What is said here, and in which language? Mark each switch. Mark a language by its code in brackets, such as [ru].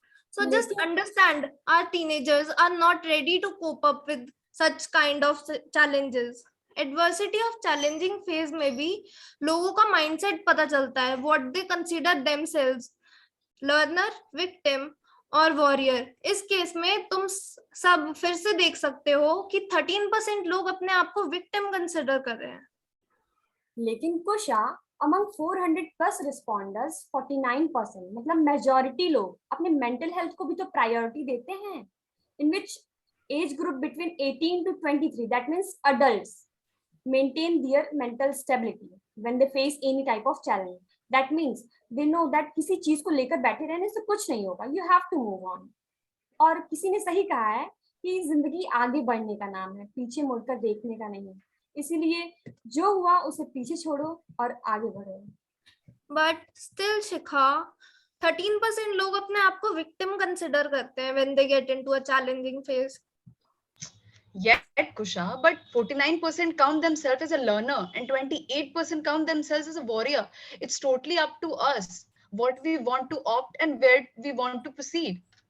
[en] So just understand, our teenagers are not ready to cope up with such kind of challenges. Adversity of challenging phase [hi] में भी लोगों का [en] mindset [hi] पता चलता है, [en] what they consider themselves, learner, victim [hi] और [en] warrior. [hi] इस case में तुम सब फिर से देख सकते हो कि 13% लोग अपने आप को [en] victim consider [hi] कर रहे हैं. लेकिन कुशा, [en] among 400 plus responders, [hi] 49%, मतलब majority लोग अपने [en] mental health [hi] को भी तो priority देते हैं. [en] In which age group between 18 to 23, that means adults, maintain their mental stability when they face any type of challenge. That means they know that [hi] किसी चीज को लेकर बैठे रहने से कुछ नहीं होगा. [en] You have to move on. [hi] और किसी ने सही कहा है कि जिंदगी आगे बढ़ने का नाम है, पीछे मुड़कर देखने का नहीं. इसीलिए जो हुआ उसे पीछे छोड़ो और आगे बढ़ो. [en] But still Shikha, 13% [hi] लोग अपने आप को [en] victim consider [hi] करते हैं [en] when they get into a challenging phase. Yet, Kusha, but 49% count themselves as a learner and 28% count themselves as a warrior. It's totally up to us what we want to opt and where we want to proceed.